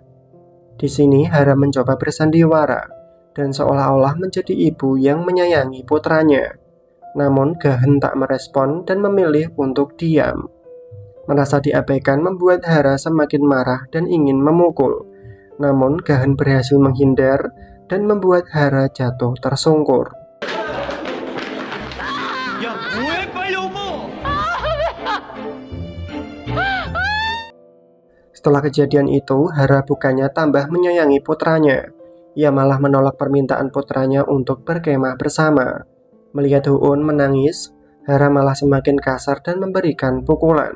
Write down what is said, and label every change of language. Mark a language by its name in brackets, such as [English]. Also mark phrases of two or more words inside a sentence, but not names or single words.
[Indonesian] Di sini Hera mencoba bersandiwara dan seolah-olah menjadi ibu yang menyayangi putranya. Namun Gahan tak merespon dan memilih untuk diam. Merasa diabaikan membuat Hera semakin marah dan ingin memukul. Namun Gahan berhasil menghindar dan membuat Hera jatuh tersungkur. [Korean] 야, 뭐해 빨리 오고! [Indonesian] Setelah kejadian itu, Hera bukannya tambah menyayangi putranya. Ia malah menolak permintaan putranya untuk berkemah bersama. Melihat Hoon menangis, Hera malah semakin kasar dan memberikan pukulan.